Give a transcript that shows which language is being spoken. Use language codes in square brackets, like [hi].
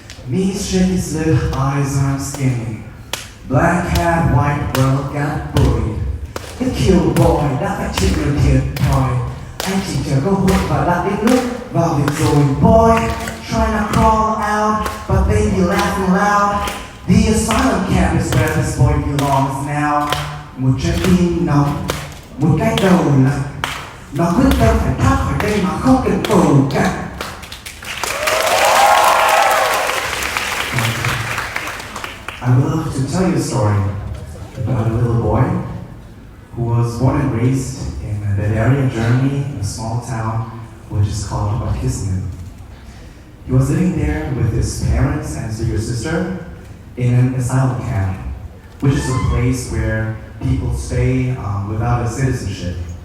[en] Knees shaky, slit, eyes aren't skinny. Black hat, white girl got bullied. [vi] Việt Kiều boy đã phải chịu nhiều thiệt thòi. Anh chỉ chờ cơ hội và đặt đến nước vào việc rồi. [en] Boy trying to crawl out, but they be laughing loud. The asylum camp is where this boy belongs now. [vi] Một trái tim nóng, một cái đầu lạnh. Nó quyết tâm phải thoát khỏi đây mà không cần cầu cạnh. [en] I would love to tell you a story about a little boy who was born and raised in Bavaria, Germany, in a small town which is called Vietnamese-German. He was living there with his parents and his bigger sister in an asylum camp, which is a place where people stay without a citizenship.